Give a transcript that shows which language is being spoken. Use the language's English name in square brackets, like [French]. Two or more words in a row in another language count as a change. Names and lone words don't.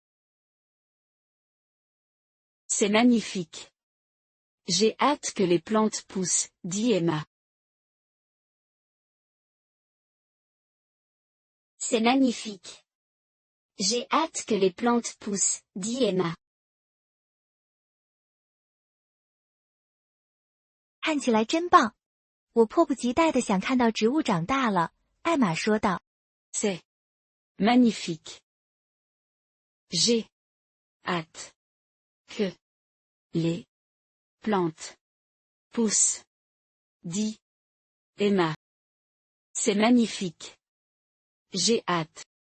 [French] C'est magnifique. J'ai hâte que les plantes poussent, dit Emma. C'est magnifique. J'ai hâte que les plantes poussent, dit Emma. [Chinese] 看起来真棒！我迫不及待地想看到植物长大了，艾玛说道。 [French] C'est magnifique. J'ai hâte que les plantes poussent, dit Emma. C'est magnifique. J'ai hâte.